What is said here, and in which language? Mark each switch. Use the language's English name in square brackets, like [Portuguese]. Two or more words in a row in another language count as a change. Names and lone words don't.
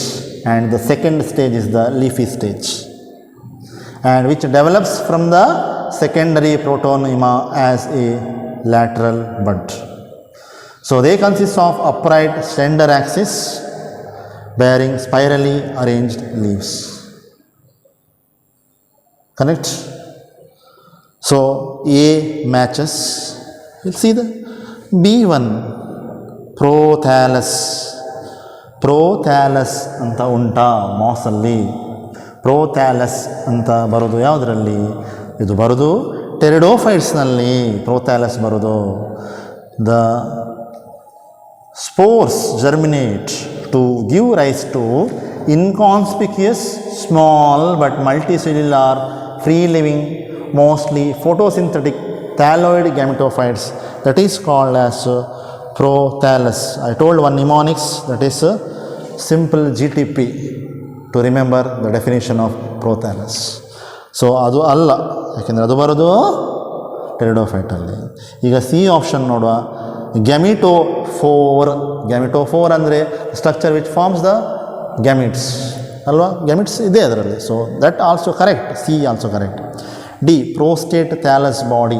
[English] And the second stage is the leafy stage, and which develops from the secondary protonema as a lateral bud. So they consist of upright slender axis bearing spirally arranged leaves. Correct? So A matches. You'll see the B1 prothallus. [Kannada] ಪ್ರೋಥ್ಯಾಲಸ್ ಅಂತ ಉಂಟ ಮಾಸ್ ಅಲ್ಲಿ. ಪ್ರೋಥ್ಯಾಲಸ್ ಅಂತ ಬರೋದು ಯಾವುದ್ರಲ್ಲಿ? ಇದು ಬರೋದು ಟೆರಿಡೋಫೈಟ್ಸ್ ನಲ್ಲಿ ಪ್ರೋಥ್ಯಾಲಸ್ ಬರೋದು. [English] The spores germinate to give rise to inconspicuous small but multicellular free living mostly photosynthetic thalloid gametophytes, that is called as prothallus. I told one mnemonics, that is simple GTP, to remember the definition of prothallus. [Kannada] ಸೊ ಅದು ಅಲ್ಲ, ಯಾಕೆಂದರೆ ಅದು ಬರೋದು ಟೆರಿಡೋಫೈಟಲ್ಲಿ. ಈಗ [English] C option [Kannada] ನೋಡುವ, ಗ್ಯಾಮಿಟೋಫೋರ್. ಗ್ಯಾಮಿಟೋಫೋರ್ ಅಂದರೆ [English] structure which forms the gametes [Kannada] ಅಲ್ವಾ, ಗ್ಯಾಮಿಟ್ಸ್ ಇದೆ ಅದರಲ್ಲಿ. [English] So that also correct, C also correct. D prostate thallus body.